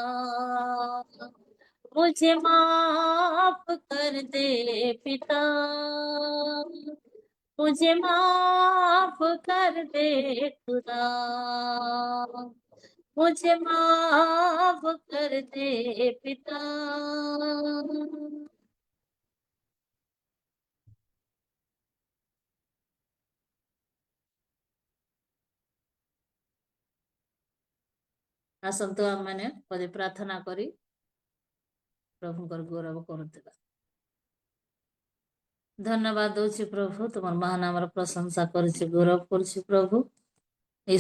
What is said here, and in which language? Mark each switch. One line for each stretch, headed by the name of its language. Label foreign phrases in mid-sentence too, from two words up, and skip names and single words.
Hindi: मुझे माफ कर दे पिता मुझे माफ कर दे खुदा मुझे माफ कर दे पिता
Odia: ଆସନ୍ତୁ ଆମମାନେ ପଦେ ପ୍ରାର୍ଥନା କରି ପ୍ରଭୁଙ୍କର ଗୌରବ କରୁଥିବା ଧନ୍ୟବାଦ ଦଉଛି ପ୍ରଭୁ ତୁମର ମହାନାମର ପ୍ରଶଂସା କରୁଛି ଗୌରବ କରୁଛି ପ୍ରଭୁ এই